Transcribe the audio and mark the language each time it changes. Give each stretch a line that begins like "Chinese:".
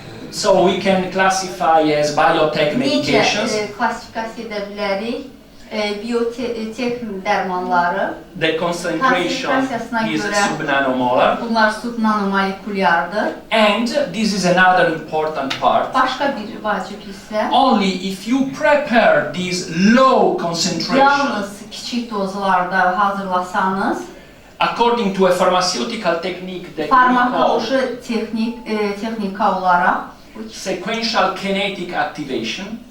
English: So we can classify as biotech medications.
Azerbaijani: Necə klassifikasiya edə bilərik? Biyotek dərmanları.
English: The concentration is subnanomolar.
Azerbaijani: Bunlar subnanomolekulyardır.
English: And this is another important part.
Azerbaijani: Başqa bir vacib hissə.
English: Only if you prepare these low concentrations.
Azerbaijani: Yalnız kiçik dozlarda hazırlasanız,
English: according to a pharmaceutical technique that
Azerbaijani: farmakoloji texnika olaraq
English: sequential kinetic activation.